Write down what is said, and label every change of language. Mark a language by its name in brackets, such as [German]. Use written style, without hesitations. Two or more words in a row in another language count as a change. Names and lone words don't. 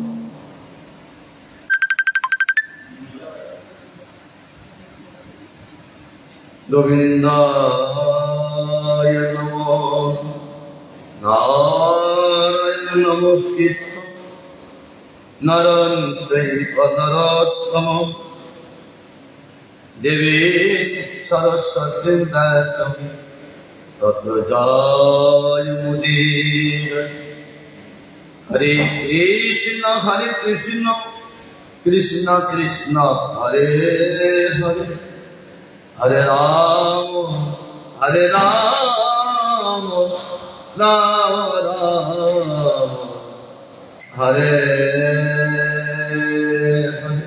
[Sanskrit] গোবিন্দায় নমো নারায়ণ নমস্কৃত্য নরং চৈব নরোত্তমং দেবীং সরস্বতীং ব্যাসং তত্র জয়মুদীরয়ে। হরে কৃষ্ণ কৃষ্ণ কৃষ্ণ হরে হরে হরে রাম রাম রাম হরে হরে।